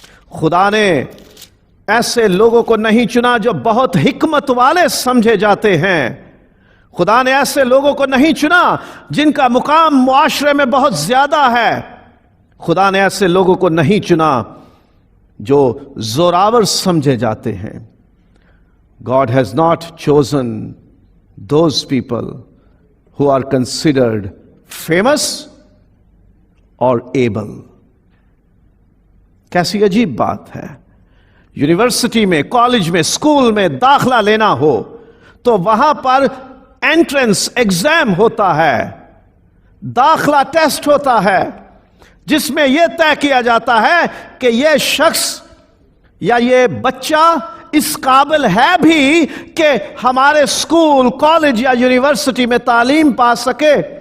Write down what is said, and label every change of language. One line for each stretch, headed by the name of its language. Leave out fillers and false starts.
Urdu: خدا نے ایسے لوگوں کو نہیں چنا جو بہت حکمت والے سمجھے جاتے ہیں. خدا نے ایسے لوگوں کو نہیں چنا جن کا مقام معاشرے میں بہت زیادہ ہے. خدا نے ایسے لوگوں کو نہیں چنا جو زوراور سمجھے جاتے ہیں.
English: God has not chosen those people who are considered famous or able.
Urdu: کیسی عجیب بات ہے. یونیورسٹی میں، کالج میں، اسکول میں داخلہ لینا ہو تو وہاں پر انٹرنس ایگزام ہوتا ہے، داخلہ ٹیسٹ ہوتا ہے، جس میں یہ طے کیا جاتا ہے کہ یہ شخص یا یہ بچہ اس قابل ہے بھی کہ ہمارے اسکول، کالج یا یونیورسٹی میں تعلیم پا سکے.